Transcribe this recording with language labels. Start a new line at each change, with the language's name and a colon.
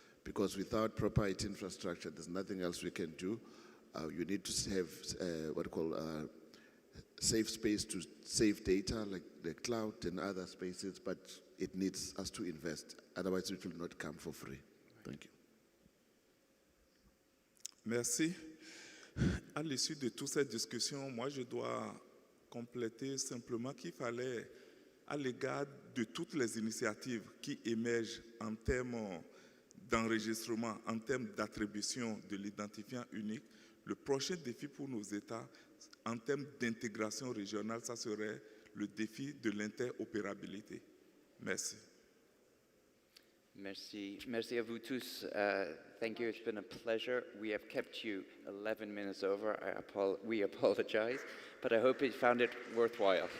English: Because without proper IT infrastructure, there's nothing else we can do. You need to have what we call safe space to save data, like the cloud and other spaces, but it needs us to invest. Otherwise, it will not come for free. Thank you.
French: Merci. À l'issue de toute cette discussion, moi, je dois compléter simplement qu'il fallait, à l'égard de toutes les initiatives qui émergent en termes d'enregistrement, en termes d'attribution de l'identifiant unique, le prochain défi pour nos États, en termes d'intégration régionale, ça serait le défi de l'interopérabilité. Merci. Merci. Merci à vous tous.
English: Thank you. It's been a pleasure. We have kept you 11 minutes over. We apologize, but I hope you found it worthwhile.